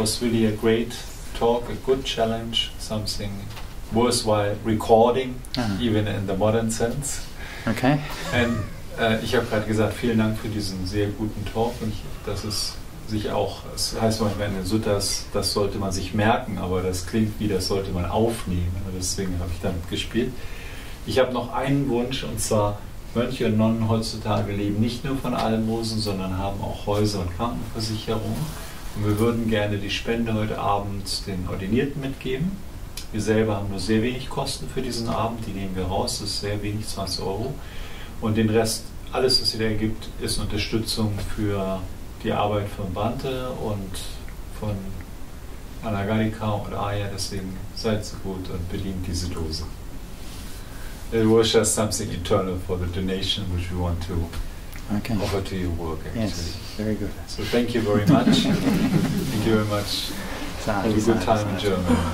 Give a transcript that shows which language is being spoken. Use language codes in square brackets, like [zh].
[en] was really a great talk, a good challenge, something worthwhile recording, even in the modern sense. Okay. [de] And ich habe gerade gesagt, vielen Dank für diesen sehr guten Talk. Und das ist sich auch, es heißt manchmal in den Suttas, das sollte man sich merken, aber das klingt wie, das sollte man aufnehmen. Und deswegen habe ich damit gespielt. Ich habe noch einen Wunsch, und zwar: Mönche und Nonnen heutzutage leben nicht nur von Almosen, sondern haben auch Häuser und Krankenversicherungen. Und wir würden gerne die Spende heute Abend den Ordinierten mitgeben. Wir selber haben nur sehr wenig Kosten für diesen Abend, die nehmen wir raus, das ist sehr wenig, 20 €. Und den Rest, alles was sich da ergibt, ist Unterstützung für die Arbeit von Bhante und von Anagarika und Aya, deswegen seid so gut und bedient diese Dose. [en] It was just something internal for the donation which we want to offer to your work, actually. Yes, very good. So thank you very much. Thank you very much. Have a good time in Germany.